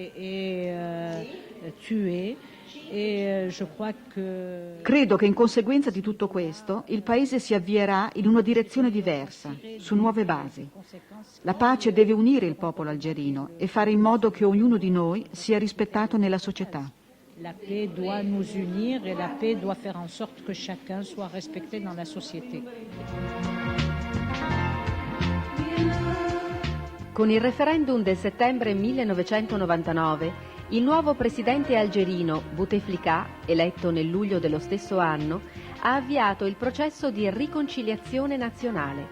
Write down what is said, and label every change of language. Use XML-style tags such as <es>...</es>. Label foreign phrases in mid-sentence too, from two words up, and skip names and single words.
<it>Credo che in conseguenza di tutto questo il Paese si avvierà in una direzione diversa, su nuove basi. La pace deve unire il popolo algerino e fare in modo che ognuno di noi sia rispettato nella società.</it> <fr>La paix doit nous unir et la paix doit faire en sorte que chacun soit respecté dans la société.</fr> <it>Con il referendum del settembre 1999, il nuovo presidente algerino Bouteflika, eletto nel luglio dello stesso anno, ha avviato il processo di riconciliazione nazionale.</it>